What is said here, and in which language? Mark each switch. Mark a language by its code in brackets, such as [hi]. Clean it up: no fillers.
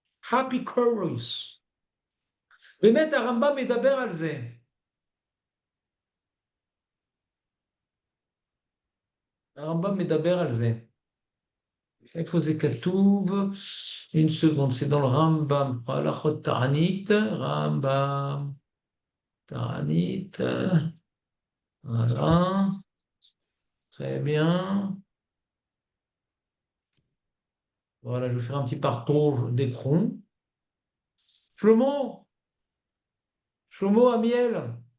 [en] Happy chorus. [he] באמת הרמב"ם מדבר על זה. הרמב"ם מדבר על זה. איפה זה כתוב? [fr] Une seconde, c'est dans le Rambam. [he] הלכות תענית, רמב"ם, תענית, [fr] voilà, très bien. Voilà, je vais faire un petit partage d'écran. Shlomo, Shlomo Amiel.